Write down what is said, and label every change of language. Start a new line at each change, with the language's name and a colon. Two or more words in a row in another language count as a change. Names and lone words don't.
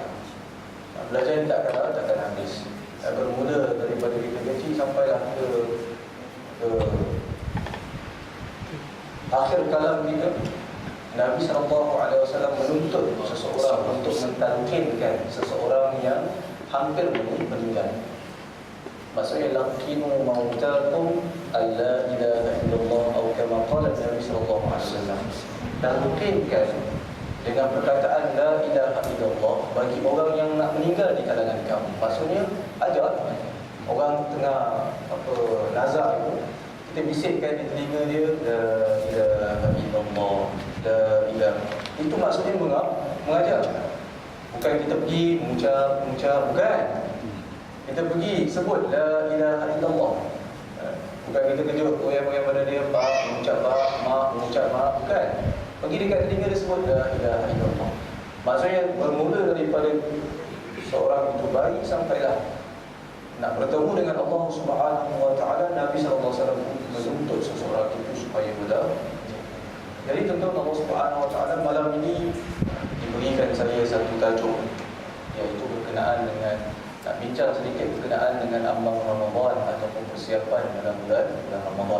Malay: Belajar ni tak akan habis. Bermula daripada kita kecil sampailah ke akhir kalam kita. Nabi SAW menuntut seseorang untuk mentalkinkan seseorang yang hampir meninggal.
Arabic: Maksudnya لقنوا موتاكم لا إله إلا الله atau كما قال النبي صلى الله عليه وسلم.
Malay: Talqinkan dengan perkataan
Arabic: لا إله إلا الله
Malay: bagi orang yang nak meninggal di kalangan kamu. Maksudnya ajar orang tengah nazar itu, kita bisikkan di telinga dia
Arabic: لا إله إلا الله، لا إله.
Malay: Itu maksudnya mengajar. Bukan kita pergi mengucap, bukan. Kita pergi sebut
Arabic: لا إله إلا الله.
Malay: Bukan kita kejut goyang-goyang pada dia, pak, mengucap pak, mak, mengucap mak, bukan. Pergi dekat telinga dia sebut
Arabic: لا إله إلا الله.
Malay: Maksudnya bermula daripada seorang itu bayi sampailah nak bertemu dengan
Arabic: الله سبحانه وتعالى.
Malay: Nabi
Arabic: صلى الله عليه وسلم
Malay: menuntut seseorang itu supaya belajar. Jadi tentu
Arabic: الله سبحانه وتعالى
Malay: malam ini diberikan saya satu tajuk, iaitu berkenaan dengan nak bincang sedikit berkenaan dengan ambang Ramadan ataupun persiapan dalam bulan Ramadan.